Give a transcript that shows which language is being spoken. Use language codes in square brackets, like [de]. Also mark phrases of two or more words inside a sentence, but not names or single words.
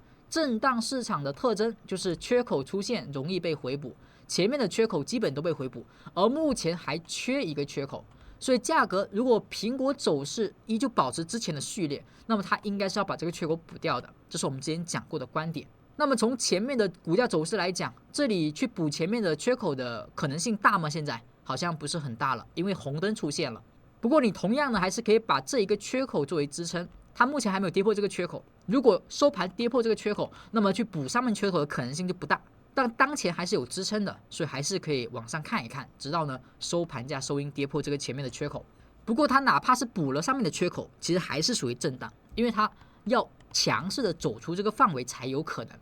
[zh] 震盪市場的特徵就是缺口出現容易被回補，前面的缺口基本都被回補，而目前還缺一個缺口，所以價格如果蘋果走勢依舊保持之前的序列，那麼它應該是要把這個缺口補掉的，這是我們之前講過的觀點。那麼從前面的股價走勢來講，這裡去補前面的缺口的可能性大嗎？現在好像不是很大了，因為紅燈出現了。不過你同樣呢，還是可以把這一個缺口作為支撐，它目前還沒有跌破這個缺口。如果收盤跌破這個缺口，那麼去補上面缺口的可能性就不大。但當前還是有支撐的，所以還是可以往上看一看，直到呢收盤價收陰跌破這個前面的缺口。不過它哪怕是補了上面的缺口，其實還是屬於震盪，因為它要強勢的走出這個範圍才有可能。